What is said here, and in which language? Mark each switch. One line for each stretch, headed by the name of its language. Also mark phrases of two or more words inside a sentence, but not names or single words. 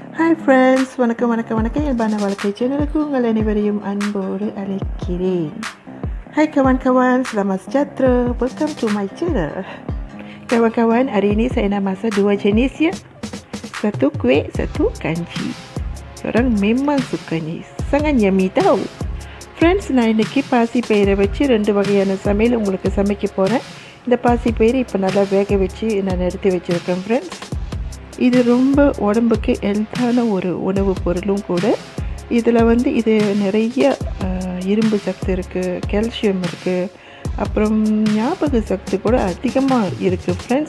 Tamil: ஹாய் ஃப்ரெண்ட்ஸ், வணக்கம். இயல்பான வாழ்க்கை சேனலுக்கு உங்கள் அனைவரையும் அன்போடு அழைக்கிறேன்.
Malay: Hai kawan-kawan, selamat sejahtera.
English: Welcome to my channel.
Malay: Kawan-kawan, hari ini saya nak masak dua jenis ya. Satu kuih, satu kanji. Orang memang suka ni. Sangat yummy tau.
Tamil: Friends, நான் இன்னைக்கு பாசி பயிரை வச்சு 2 வகையான சமையல் உங்களுக்கு சமைக்க போகிறேன். இந்த பாசி பயிரை இப்போ நல்லா வேக வச்சு நான் எடுத்து வச்சுருக்கேன் ஃப்ரெண்ட்ஸ். இது ரொம்ப உடம்புக்கு ஹெல்த்தான ஒரு உணவு பொருளும் கூட. இதில் இது நிறைய இரும்பு சத்து இருக்குது, கால்சியம் இருக்குது, அப்புறம் ஞாபக சக்தி கூட அதிகமாக இருக்குது ஃப்ரெண்ட்ஸ்.